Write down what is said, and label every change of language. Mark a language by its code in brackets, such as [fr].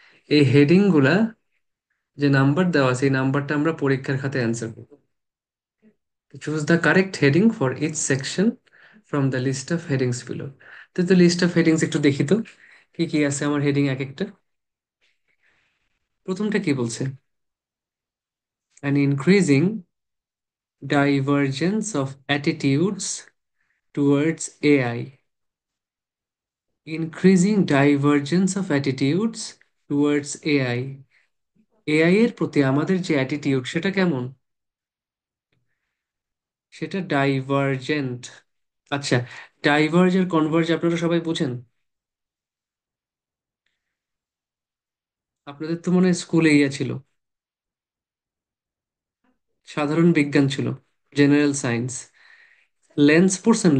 [bn] এই হেডিং গুলা যে নাম্বার দেওয়া আছে, এই নাম্বারটা আমরা পরীক্ষার খাতে অ্যান্সার করব। [en] Choose the correct heading for each section from the list of headings below. [bn] তো লিস্ট অফ হেডিংস একটু দেখি তো, কি কি আছে আমার হেডিং এক একটা। প্রথমটা কি বলছে? [en] An increasing divergence of attitudes towards AI. Increasing divergence of attitudes towards AI. [bn] AI এর প্রতি আমাদের যে অ্যাটিটিউড সেটা কেমন? সেটা ডাইভার্জেন্ট। আচ্ছা, ডাইভার্জ আর কনভার্জ আপনারা সবাই বুঝেন? আপনাদের তো মনে হয় স্কুলে ইয়ে ছিল, সাধারণ বিজ্ঞান ছিল, জেনারেল সায়েন্স। লেন্স পড়ছেন?